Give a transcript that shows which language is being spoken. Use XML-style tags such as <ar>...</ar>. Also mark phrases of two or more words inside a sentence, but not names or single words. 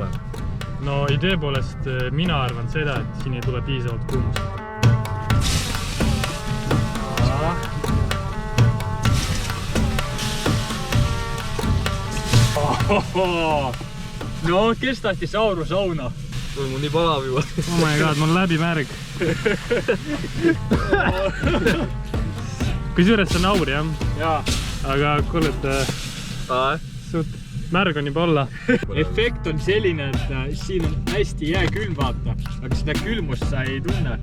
<et>No idee poolest mina arvan seda, et siin ei tule piisavalt kuumust. No, kes tahtis Auru sauna? Mul on nii palav juba.</et> <en>Oh my god,</en> <et>mul on läbi märg. Kusjuures see on Aur, jah? Jaa. Aga kuule, et suht märg on juba olla. Efekt on selline, et siin on hästi jääkülm, vaata. Aga seda külmust sa ei tunne.</et>